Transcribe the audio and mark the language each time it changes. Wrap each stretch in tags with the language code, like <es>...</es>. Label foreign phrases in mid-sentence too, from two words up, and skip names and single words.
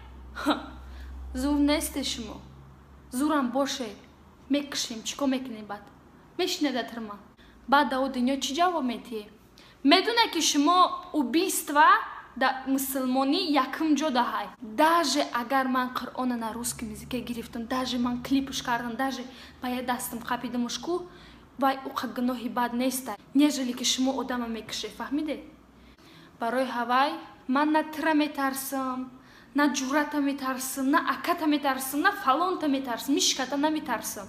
<tg>Зур несте шумо. Зурам боше. Мекишем, чикор мекунем бад. Мешинеда тирма. Баъд да о дунё чӣ ҷавоб метие? Медоне ки шумо убийства да мусулмонӣ якум ҷо даҳай. Даже агар ман Қуръона</tg> <ru>на русском языке</ru> <tg>гирифтам, даже ман клипуш кардам, даже ба я дастам қапидамуш ку, вай уқа гуноҳи бад нестай, нежели ки шумо одама мекише, фаҳмиде? Барои ҳавай ман на тира метарсам, на ҷуръата метарсам, на аката метарсам, на фалонта метарсам, мишката наметарсам.</tg>